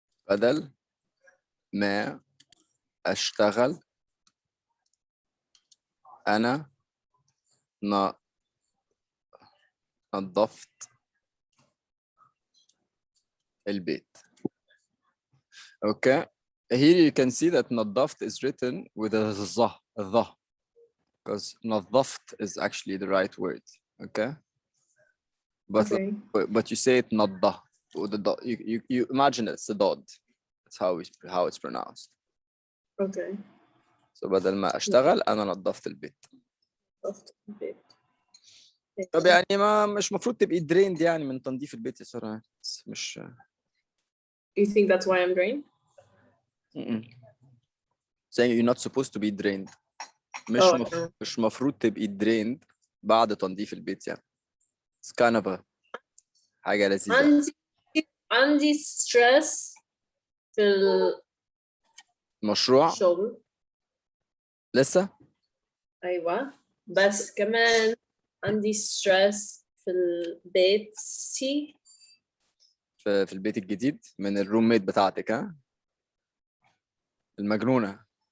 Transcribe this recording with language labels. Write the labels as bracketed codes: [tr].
[ar] بدل ما أشتغل أنا نظفت البيت. [en] Okay. Here you can see that نظفت is written with a the, because نظفت is actually the right word. Okay. But you say it نظة. You imagine it's a dot. That's how it's pronounced. Okay. [ar] So بدل ما أشتغل أنا نظفت البيت. طب يعني مش مفروض تبقي drained يعني من تنظيف البيت يا سارة. مش. [en] You think that's why I'm drained? Saying you're not supposed to be drained. [ar] مش مفروض تبقي drained بعد تنظيف البيت يعني. [en] It's kind of a [ar] حاجة لذيذة. عندي stress في المشروع. الشغل. لسه؟ أيوة. بس كمان عندي stress في البيت. في البيت الجديد من الروميت بتاعتك ها؟ المجنونة.